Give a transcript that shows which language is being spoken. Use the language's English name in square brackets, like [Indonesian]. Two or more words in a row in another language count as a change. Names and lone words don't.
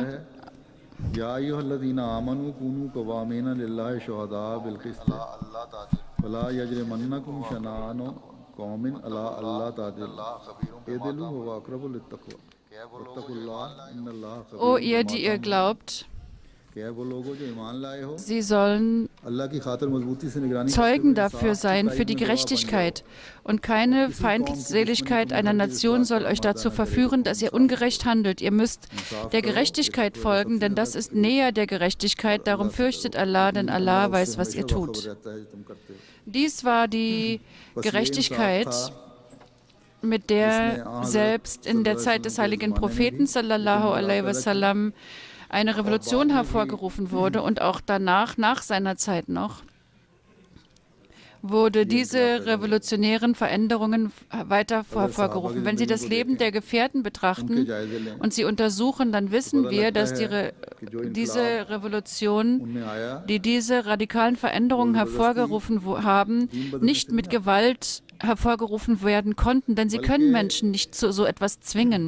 [Arabic] يا أيها الذين آمنوا كونوا قوامين لله شهداء بالقسط ولا يجرمنكم شنآن قوم على الله تعدل اعدلوا هو أقرب للتقوى واتقوا الله إن الله خبير. [German] O ihr, die ihr glaubt, Sie sollen Zeugen dafür sein, für die Gerechtigkeit. Und keine Feindseligkeit einer Nation soll euch dazu verführen, dass ihr ungerecht handelt. Ihr müsst der Gerechtigkeit folgen, denn das ist näher der Gerechtigkeit. Darum fürchtet Allah, denn Allah weiß, was ihr tut. Dies war die Gerechtigkeit, mit der selbst in der Zeit des heiligen Propheten [Arabic] صلى الله عليه وسلم [German] eine Revolution hervorgerufen wurde und auch danach, nach seiner Zeit noch, wurde diese revolutionären Veränderungen weiter hervorgerufen. Wenn Sie das Leben der Gefährten betrachten und sie untersuchen, dann wissen wir, dass diese Revolution, die diese radikalen Veränderungen hervorgerufen haben, nicht mit Gewalt hervorgerufen werden konnten, denn sie können Menschen nicht zu so etwas zwingen.